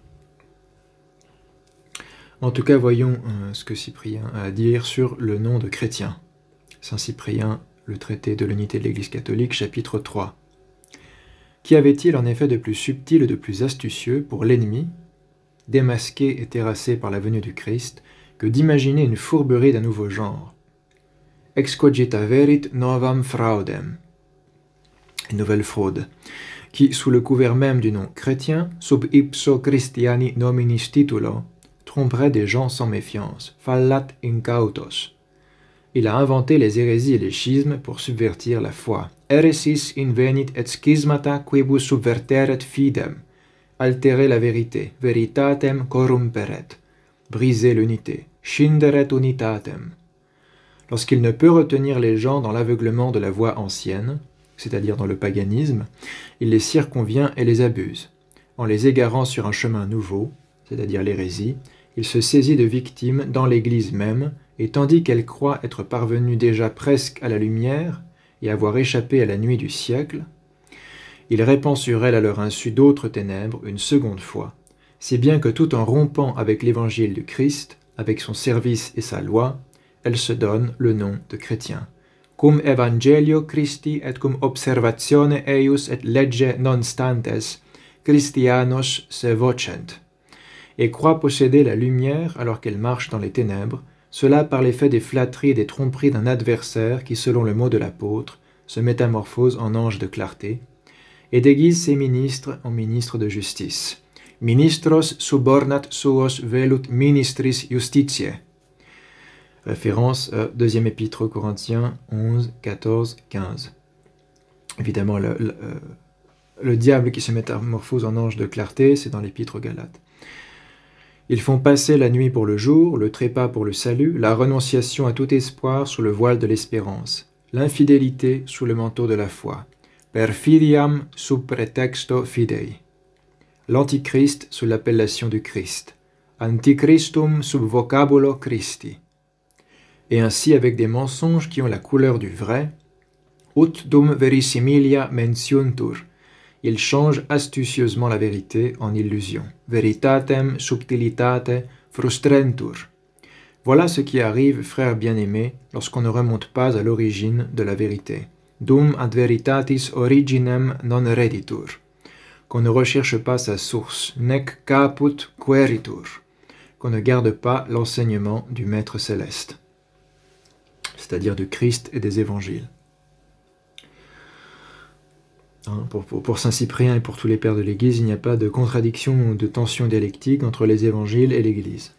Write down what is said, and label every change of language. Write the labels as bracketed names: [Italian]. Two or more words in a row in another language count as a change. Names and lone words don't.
[French] En tout cas, voyons ce que Cyprien a à dire sur le nom de chrétien. Saint Cyprien, le traité de l'unité de l'Église catholique, chapitre 3. Qu'y avait-il en effet de plus subtil et de plus astucieux pour l'ennemi, démasqué et terrassé par la venue du Christ, que d'imaginer une fourberie d'un nouveau genre? [Latin] Excogita verit novam fraudem, [French] une nouvelle fraude, qui, sous le couvert même du nom chrétien, sub ipso Christiani nominis titulo, tromperait des gens sans méfiance, fallat incautos. Il a inventé les hérésies et les schismes pour subvertir la foi. [Latin] Heresis invenit et schismata quibus subverteret fidem. [French] Altérer la vérité, [Latin] veritatem corrumperet. [French] Briser l'unité, [Latin] scinderet unitatem. [French] Lorsqu'il ne peut retenir les gens dans l'aveuglement de la voie ancienne, c'est-à-dire dans le paganisme, il les circonvient et les abuse. En les égarant sur un chemin nouveau, c'est-à-dire l'hérésie, il se saisit de victimes dans l'Église même, et tandis qu'elle croit être parvenue déjà presque à la lumière et avoir échappé à la nuit du siècle, il répand sur elle à leur insu d'autres ténèbres une seconde fois, si bien que tout en rompant avec l'évangile du Christ, avec son service et sa loi, elle se donne le nom de chrétien. [Latin] Cum evangelio Christi et cum observatione eius et legge non stantes, Christianos se vocent, [French] et croit posséder la lumière alors qu'elle marche dans les ténèbres, cela par l'effet des flatteries et des tromperies d'un adversaire qui, selon le mot de l'apôtre, se métamorphose en ange de clarté, et déguise ses ministres en ministres de justice. [Latin] Ministros subornat suos velut ministris justitiae. [French] Référence à 2e épître aux Corinthiens 11, 14, 15. Évidemment, le diable qui se métamorphose en ange de clarté, c'est dans l'épître aux Galates. Ils font passer la nuit pour le jour, le trépas pour le salut, la renonciation à tout espoir sous le voile de l'espérance, l'infidélité sous le manteau de la foi, [Latin] perfidiam sub pretexto fidei, [French] l'antichrist sous l'appellation du Christ, [Latin] antichristum sub vocabulo Christi, [French] et ainsi avec des mensonges qui ont la couleur du vrai, [Latin] ut dum verisimilia mentiuntur, [French] ils changent astucieusement la vérité en illusion. [Latin] Veritatem subtilitate frustrentur. [French] Voilà ce qui arrive, frères bien-aimés, lorsqu'on ne remonte pas à l'origine de la vérité. [Latin] Dum ad veritatis originem non reditur. [French] Qu'on ne recherche pas sa source, [Latin] nec caput queritur. [French] Qu'on ne garde pas l'enseignement du Maître céleste, c'est-à-dire du Christ et des évangiles. Pour saint Cyprien et pour tous les pères de l'Église, il n'y a pas de contradiction ou de tension dialectique entre les évangiles et l'Église.